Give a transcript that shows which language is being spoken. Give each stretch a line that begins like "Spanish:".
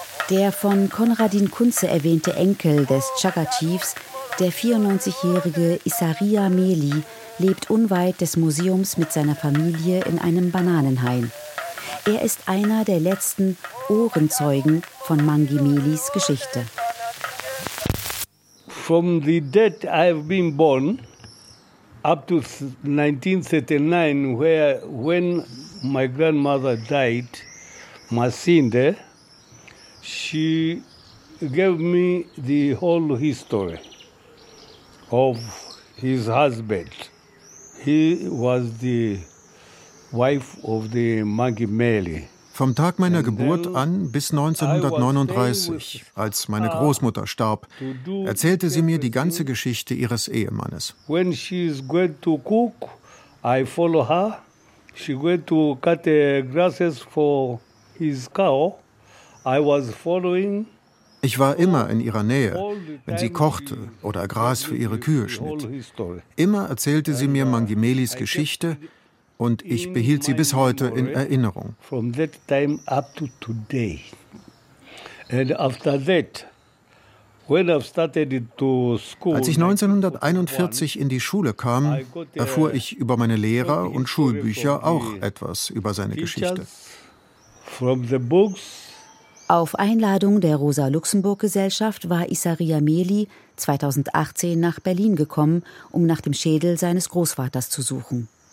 German: Der von Konradin Kunze erwähnte Enkel des Chaga Chiefs, der 94-jährige Isaria Meli, lebt unweit des Museums mit seiner Familie in einem Bananenhain. Er ist einer der letzten Ohrenzeugen von Mangi Melis Geschichte.
English: From the date I've been born up to 1939, when my grandmother died, Masinde, she gave me the whole history of his husband. He was the wife of the Mangi Meli.
German: Vom Tag meiner Geburt an bis 1939, als meine Großmutter starb, erzählte sie mir die ganze Geschichte ihres Ehemannes.
English: When she is going to cook, I follow her. She went to cut the grasses for his cow. I was following.
German: Ich war immer in ihrer Nähe, wenn sie kochte oder Gras für ihre Kühe schnitt. Immer erzählte sie mir Mangi Melis Geschichte. Und ich behielt sie bis heute in Erinnerung.
English: From that time up to today. And after that, when I started to school,
German: als ich 1941 in die Schule kam, erfuhr ich über meine Lehrer und Schulbücher auch etwas über seine Geschichte.
English: From the books.
German: Auf Einladung der Rosa-Luxemburg-Gesellschaft war Isaria Meli 2018 nach Berlin gekommen, um nach dem Schädel seines Großvaters zu suchen.